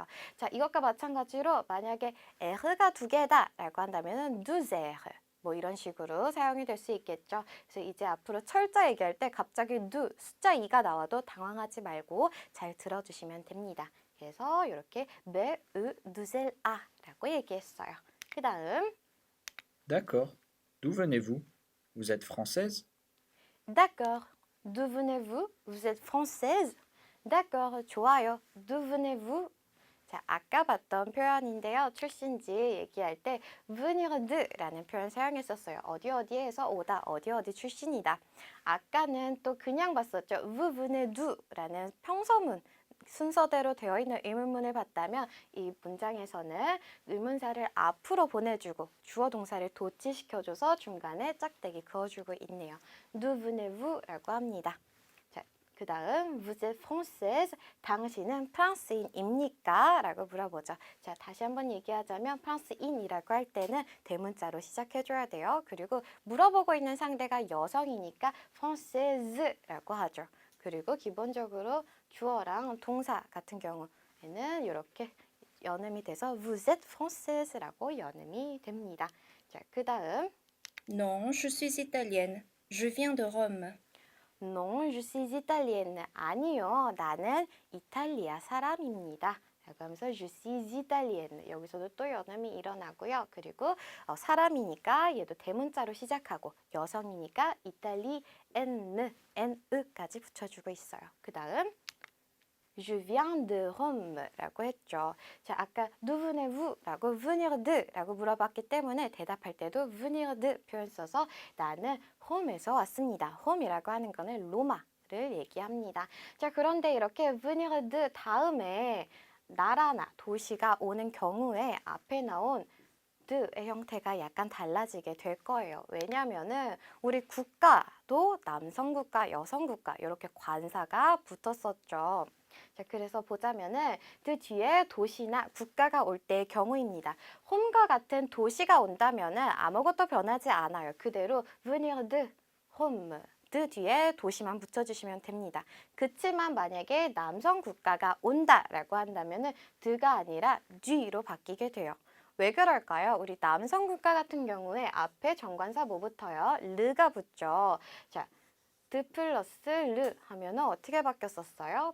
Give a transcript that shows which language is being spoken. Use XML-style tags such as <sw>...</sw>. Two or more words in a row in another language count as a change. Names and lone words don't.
<ko>자, 이것과 마찬가지로 만약에 R가 2개다라고 한다면은 누제르 뭐 이런 식으로 사용이 될 수 있겠죠. 그래서 이제 앞으로 철자 얘기할 때 갑자기 누 숫자 2가 나와도 당황하지 말고 잘 들어주시면 됩니다. 그래서 이렇게</ko> <fr>M, E, deux L, A</fr> <ko>라고 얘기했어요. 그 다음</ko> <fr>D'accord. D'où venez-vous? Vous êtes française? D'accord. D'où venez-vous? Vous êtes française? D'accord. 좋아요. D'où venez-vous?</fr> <ko>자, 아까 봤던 표현인데요. 출신지 얘기할 때</ko> <fr>venir de</fr> <ko>라는 표현 사용했었어요. 어디 어디에서 오다, 어디 어디 출신이다. 아까는 또 그냥 봤었죠.</ko> <fr>vous venez d'où</fr> <ko>라는 평서문 순서대로 되어 있는 의문문을 봤다면 이 문장에서는 의문사를 앞으로 보내주고 주어 동사를 도치시켜줘서 중간에 짝대기 그어주고 있네요.</ko> <fr>D'où venez-vous?</fr> <ko>라고 합니다. 그 다음</ko> <fr>vous êtes française,</fr> <ko>당신은 프랑스인입니까? 라고 물어보죠. 자, 다시 한번 얘기하자면 프랑스인이라고 할 때는 대문자로 시작해줘야 돼요. 그리고 물어보고 있는 상대가 여성이니까 française라고 하죠. 그리고 기본적으로 주어랑 동사 같은 경우에는 이렇게 연음이 돼서</ko> <fr>vous êtes française</fr> <ko>라고 연음이 됩니다. 자, 그 다음</ko> <fr>Non, je suis italienne. Je viens de Rome. Non, je suis italienne.</fr> <ko>아니요, 나는 이탈리아 사람입니다. 라고 하면서</ko> <fr>je suis italienne.</fr> <ko>여기서도 또 연음이 일어나고요. 그리고 사람이니까 얘도 대문자로 시작하고 여성이니까 이탈리enne, N으까지 붙여주고 있어요. 그 다음</ko> <fr>Je viens de Rome</fr> <ko>라고 했죠. 자, 아까</ko> <fr>d'où venez-vous</fr> <ko>라고</ko> <fr>venir de</fr> <ko>라고 물어봤기 때문에 대답할 때도</ko> <fr>venir de</fr> <ko>표현 써서 나는 홈에서 왔습니다. 홈이라고 하는 거는 로마를 얘기합니다. 자, 그런데 이렇게</ko> <fr>venir de</fr> <ko>다음에 나라나 도시가 오는 경우에 앞에 나온 드의 형태가 약간 달라지게 될 거예요. 왜냐면은 우리 국가도 남성 국가, 여성 국가 이렇게 관사가 붙었었죠. 자, 그래서 보자면은 그 뒤에 도시나 국가가 올 때의 경우입니다. 홈과 같은 도시가 온다면은 아무것도 변하지 않아요.</ko> <fr>그대로 venir de home.</fr> <ko>그 뒤에 도시만 붙여주시면 됩니다. 그치만 만약에 남성 국가가 온다라고 한다면은 드가 아니라 G로 바뀌게 돼요. 왜 그럴까요? 우리 남성 국가 같은 경우에 앞에 정관사 뭐 붙어요? 르가 붙죠. 자, 드 플러스 르 하면은 어떻게 바뀌었었어요?</ko>